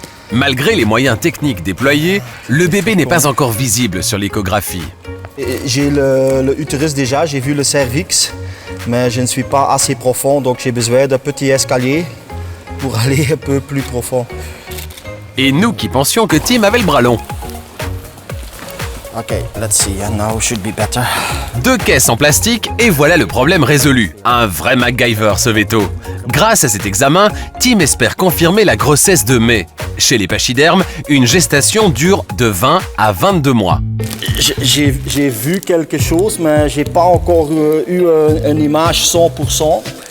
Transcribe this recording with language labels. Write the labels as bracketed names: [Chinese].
[French] Malgré les moyens techniques déployés, le bébé n'est pas encore visible sur l'échographie. J'ai le utérus déjà, j'ai vu le cervix, mais je ne suis pas assez profond, donc j'ai besoin d'un petit escalier pour aller un peu plus profond. Et nous qui pensions que Tim avait le bras long. [English] Ok, let's see, now should be better. [French] 2 caisses en plastique et voilà le problème résolu. Un vrai MacGyver ce veto. Grâce à cet examen, Tim espère confirmer la grossesse de May. Chez les pachydermes, une gestation dure de 20 à 22 mois. J'ai vu quelque chose, mais j'ai pas encore eu une image 100%.